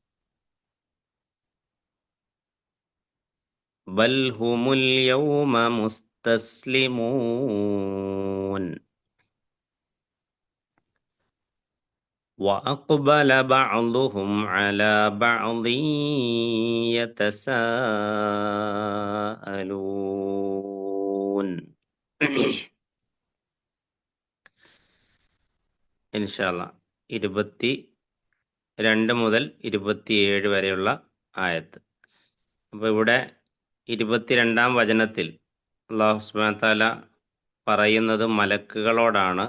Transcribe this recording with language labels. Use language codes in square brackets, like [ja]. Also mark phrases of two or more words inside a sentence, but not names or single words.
[ar] بل هم اليوم مستسلمون وأقبل بعضهم على بعض يتساءلون. [ml] ഇൻഷാല്ലാ 22 മുതൽ 27 വരെയുള്ള ആയത്ത്. അപ്പോൾ ഇവിടെ 22-ാം വചനത്തിൽ അല്ലാഹു [ar] سبحانه وتعالى [ml] പറയുന്നത് മലക്കുകളോടാണ്.